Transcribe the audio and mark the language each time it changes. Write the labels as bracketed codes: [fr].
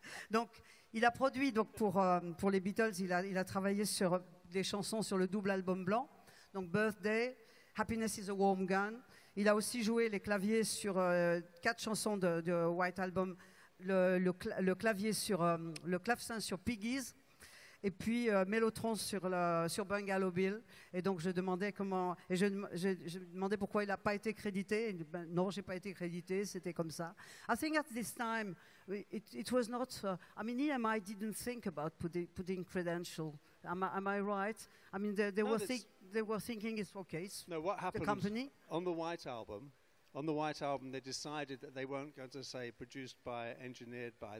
[fr] Donc, il a produit pour les Beatles. Il a travaillé sur des chansons sur le double album blanc. Donc, Birthday, Happiness is a Warm Gun. Il a aussi joué les claviers sur 4 chansons de White Album. Le clavier le clavecin sur Piggies. Et puis Mellotron sur Bungalow Bill. Et donc je demandais je demandais pourquoi il n'a pas été crédité. Ben, non, j'ai pas été crédité, c'était comme ça. [en] I think at this time it was not. I mean, EMI didn't think about putting credential. Am I right? I mean, they were thinking it's okay. It's no, what happened the company on the White Album? On the White Album, they decided that they weren't going to say produced by, engineered by.